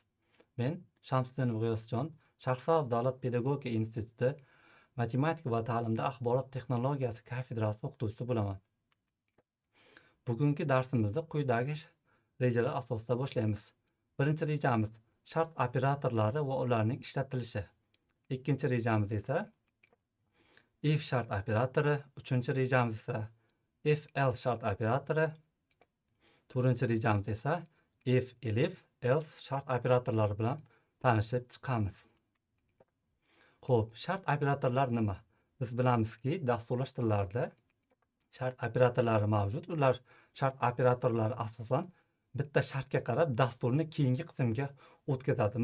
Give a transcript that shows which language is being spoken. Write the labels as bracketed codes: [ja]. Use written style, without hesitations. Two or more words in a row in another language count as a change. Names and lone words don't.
[uz] Men Shamsiddin G'iyosjon, Shahrisabz davlat pedagogika instituti matematika va ta'limda axborot texnologiyasi kafedrasi o'qituvchisi bo'laman. Bugungi darsimizda quyidagi rejalar asosida boshlaymiz. Birinchi rejamiz shart operatorlari va ularning ishlatilishi. Ikkinchi rejamiz esa if shart operatori, uchinchi rejamiz esa [en] if else [uz] shart operatori, to'rtinchi rejamiz esa [en] if elif else [uz] shart operatorlari bilan tanishib chiqamiz. Xo'p, shart operatorlar nima? Biz bilamizki, dasturlash tillarida shart operatorlari mavjud. Ular shart operatorlari asosan bitta shartga qarab dasturni keyingi qismga o'tkazadi.